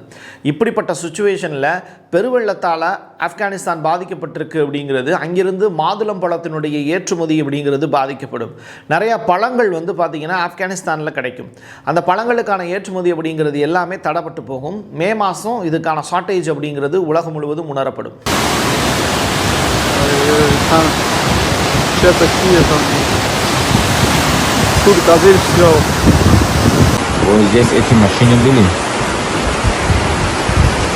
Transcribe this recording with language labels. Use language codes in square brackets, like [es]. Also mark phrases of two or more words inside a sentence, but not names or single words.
[ta] இப்படிப்பட்ட சுச்சுவேஷனில் பெருவெள்ளத்தால் ஆப்கானிஸ்தான் பாதிக்கப்பட்டிருக்கு அப்படிங்கிறது, அங்கிருந்து மாதுளம் பழத்தினுடைய ஏற்றுமதி அப்படிங்கிறது பாதிக்கப்படும். நிறையா பழங்கள் பார்த்திங்கன்னா ஆப்கானிஸ்தானில் கிடைக்கும். அந்த பழங்களுக்கான ஏற்றுமதி அப்படிங்கிறது எல்லாமே தடைப்பட்டு போகும். மே மாதம் இதுக்கான ஷார்ட்டேஜ் அப்படிங்கிறது உலகம் முழுவதும் உணரப்படும். [ru] Все такие там. Тут кабель все. Вот здесь эти машины были.